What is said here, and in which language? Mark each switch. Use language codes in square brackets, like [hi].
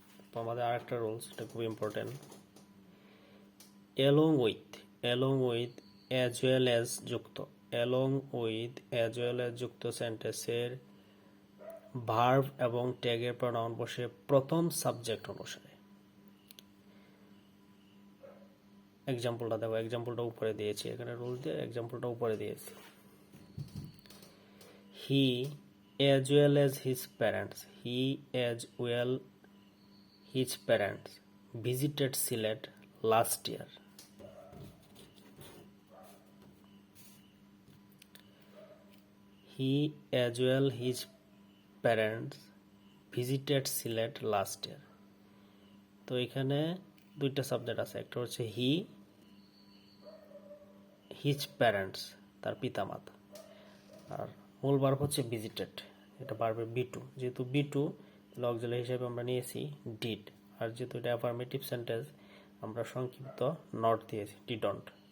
[bn] তো আমাদের আরেকটা রুলস, এটা খুব important. along with as well as যুক্ত, along with as well as যুক্ত সেন্টেন্সের ভার্ব এবং ট্যাগের প্রনাউন বসে প্রথম সাবজেক্ট অনুসারে। এক্সাম্পলটা দেখো, এক্সাম্পলটা উপরে দিয়েছি, এখানে রুল দিয়ে এক্সাম্পলটা উপরে দিয়েছি। [en] He as well as his parents, he as well his parents visited Sylhet last year. He as well his parents visited Sylhet last year. [bn] তো এখানে দুইটা সাবজেক্ট আছে, একটা হচ্ছে হি, হিজ প্যারেন্টস তার পিতামাতা, আর মূল ভার্ব হচ্ছে ভিজিটেড, এটা ভার্বের বি2। যেহেতু বি2 অক্সিলারি হিসেবে আমরা নিয়েছি ডিড, আর যেহেতু এটা অ্যাফার্মেটিভ সেন্টেন্স আমরা সংক্ষিপ্ত নট দিয়েছি, ডিডন্ট।